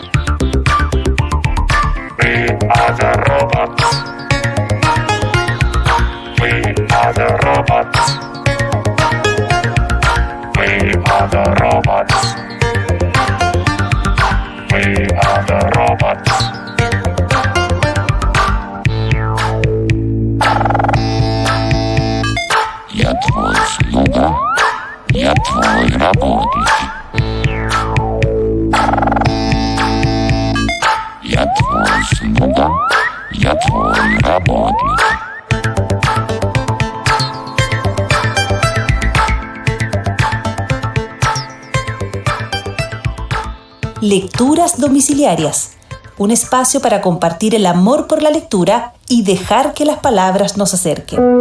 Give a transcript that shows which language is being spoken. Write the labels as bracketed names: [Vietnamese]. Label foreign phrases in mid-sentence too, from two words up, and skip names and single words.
[English] We are the robots. We are the robots. We are the robots. We are the robots. [Russian] Я твой слуга. Я твой работник. Я твой слуга. Я твой работник. [Spanish] Lecturas domiciliarias. Un espacio para compartir el amor por la lectura y dejar que las palabras nos acerquen.